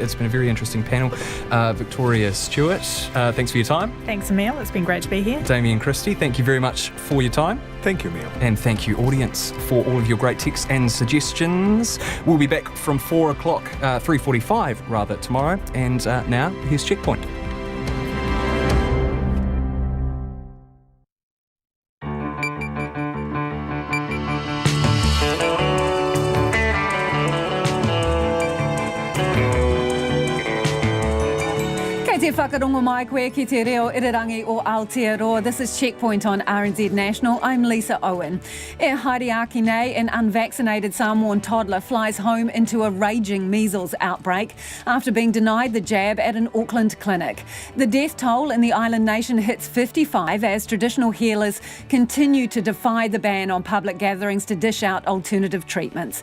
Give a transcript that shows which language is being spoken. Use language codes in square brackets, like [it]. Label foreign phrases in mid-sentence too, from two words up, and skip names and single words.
[en] It's been a very interesting panel. Victoria Stewart, thanks for your time. Thanks, Emil. It's been great to be here. Damien Christie, thank you very much for your time. Thank you, Emil. And thank you, audience, for all of your great texts and suggestions. We'll be back from 3:45 rather, tomorrow. And now, here's Checkpoint. [mi] Te whakarongo mai koe ki te reo irirangi o Aotearoa. [en] This is Checkpoint on RNZ National. I'm Lisa Owen. [mi] E Haere nei, [en] an unvaccinated Samoan toddler flies home into a raging measles outbreak after being denied the jab at an Auckland clinic. The death toll in the island nation hits 55 as traditional healers continue to defy the ban on public gatherings to dish out alternative treatments.